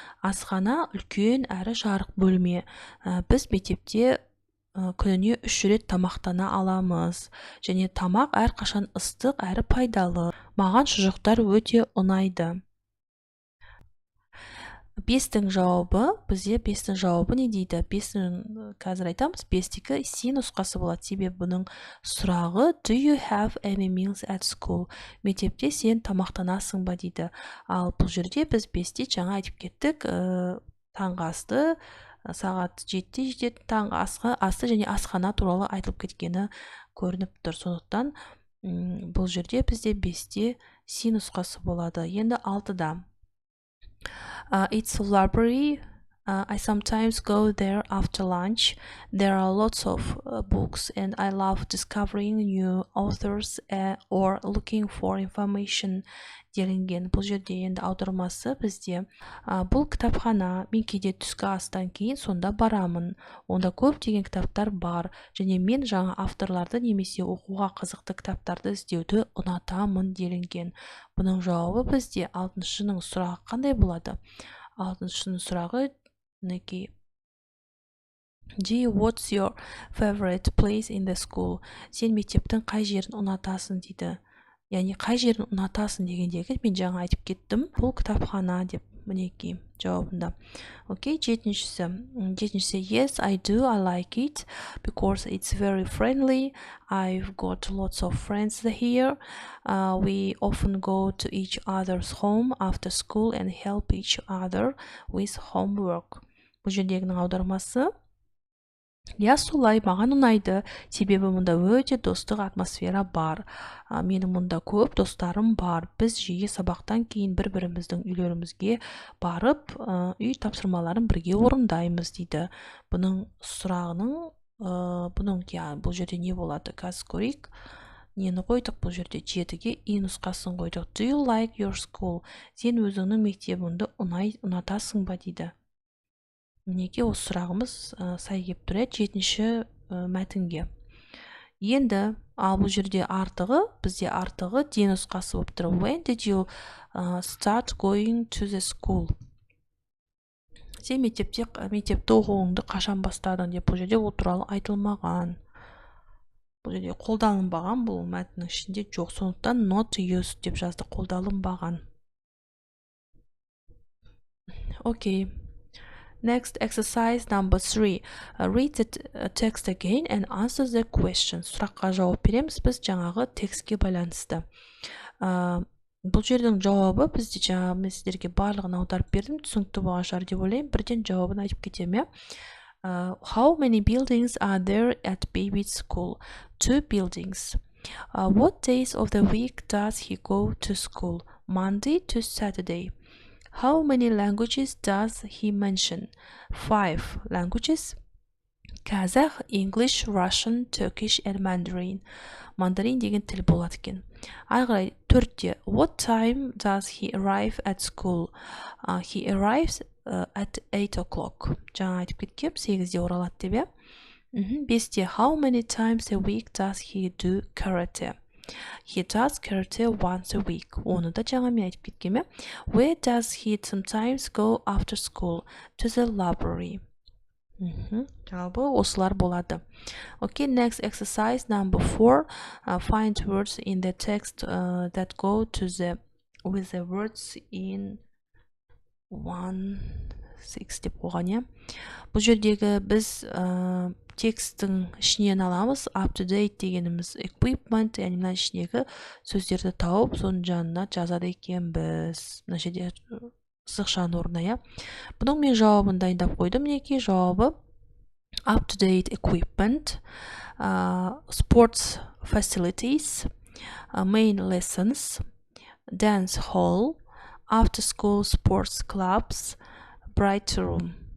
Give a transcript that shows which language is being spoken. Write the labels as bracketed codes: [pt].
[kk] Асхана үлкен әрі жарық бөлме. Біз мектепте күніне 3 рет тамақтана аламыз. Және тамақ әрқашан ыстық әрі пайдалы. Маған шұжықтар өте ұнайды. Бестің жауабы, бізде бестің жауабы не дейді? Бестің, қазір айтамыз, бестікі C нұсқасы болады. Себебі бұның сұрағы [en] Do you have any meals at school? [kk] Мектепте сен тамақтанасың ба дейді. Ал бұл жерде біз бесте жаңа айтып кеттік, таңғы асты, сағат 7-де жететін таңғы асты және асхана туралы айтылып кеткені көрініп тұр. Сондықтан бұл жерде бізде бесте C нұсқасы болады. Енді 6-да [en] It's a library I sometimes go there after lunch. There are lots of books, and I love discovering new authors or looking for information [kk] делінген. Бұл жерде енді аудармасы бізде бұл кітапхана, мен кейде түскі астан кейін сонда барамын. Онда көптеген кітаптар бар, және мен жаңа авторларды немесе оқуға қызықты кітаптарды іздеуді ұнатамын делінген. Бұның жауабы бізде 6-шының сұрағы қандай болады? 6-шының сұрағы мінекей. [en] G, what's your favorite place in the school? [kk] Сен мектептің қай жерін ұнатасың дейді. Яғни қай жерін ұнатасың дегендегі мен жаңа айтып кеттім. Бұл кітапхана деп мінекей жауабында. Окей, жетіншісі [en] yes, I do, I like it because it's very friendly. I've got lots of friends here. We often go to each other's home after school and help each other with homework. [kk] Бұл жердегінің аудармасы я солай, маған ұнайды, себебі мұнда өте достық атмосфера бар. Менің мұнда көп достарым бар. Біз жиі сабақтан кейін бір-біріміздің үйлерімізге барып, үй тапсырмаларын бірге орындаймыз дейді. Бұның сұрағының, бұл жерде не болады? Қазір көрейік. Нені қойдық бұл жерде? 7-ге и нұсқасын қойдық. [en] Do you like your school? [kk] Сен өзіңнің мектебіңді ұнатасың ба дейді. Мінекей осы сұрағымыз сай кеп тұрады 7-ші мәтінге. Енді бұл жерде артығы, бізде артығы де нұсқасы болып тұр. [en] When did you start going to the school? [kk] Сен мектепті оқуыңды қашан бастадың деп бұл жерде ол туралы айтылмаған. Бұл жерде қолданылмаған, бұл мәтіннің ішінде жоқ. Сондықтан not used деп жазды, қолданылмаған. [en] Окей. Next, exercise number 3. Read the text again and answer the question. [kk] Сұраққа жауап береміз біз жаңағы текстке байланысты. Бұл жердің жауабы бізде жаңа мен сіздерге барлығын аударып бердім, түсінікті болған шығар деп ойлаймын. Бірден жауабын айтып кетемін. [en] How many buildings are there at Baby's school? 2 buildings. What days of the week does he go to school? Monday to Saturday. How many languages does he mention? 5 languages. Kazakh, English, Russian, Turkish and Mandarin. [kk] Mandarin деген тіл болады екен. Ары қарай 4-те. [en] What time does he arrive at school? He arrives at 8 o'clock. [kk] Жаңа айтып кеткем, 8-де оралады деп е. 5-те. [en] How many times a week does he do karate? He does karate once a week. [kk] Оны да жаңа мен айтып кеткеме. [en] Where does he sometimes go after school? To the library. [kk] Жалпы осылар болады. [en] Okay, next exercise number 4. Find words in the text that go with the words in 1-6 [kk] деп қойған, е. Бұл жердегі біз текстің ішінен аламыз. Up to date дегеніміз equipment, яғни мына ішіндегі сөздерді тауып, соның жанына жазады екен біз. Мына жерде сызықшаның орнына. Бұның мен жауабын дайындап қойдым. Мінекей жауабы [en] up to date equipment, sports facilities, main lessons, dance hall, after school sports clubs, bright room.